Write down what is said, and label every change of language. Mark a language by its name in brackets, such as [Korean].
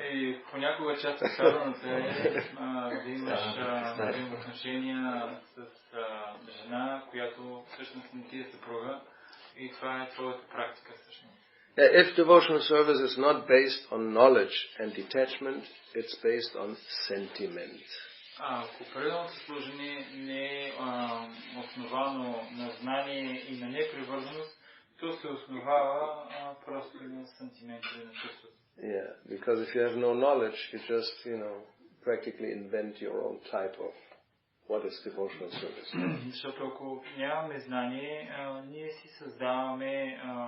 [Bulgarian] И понякога част от садханата е да имаш взаимоотношения с жена, която всъщност не ти е съпруга, и това е твоята практика всъщност. [English] If devotional service is not based on knowledge and detachment, it's based on sentiment. [Bulgarian] Ако преданото служение не е основано на знание и на непривързаност, то се основава просто на сантименти и на чувството. [English] Yeah, because if you have no knowledge, you just, practically invent your own type of what is devotional service. [Bulgarian] Защото ако нямаме знание, ние си създаваме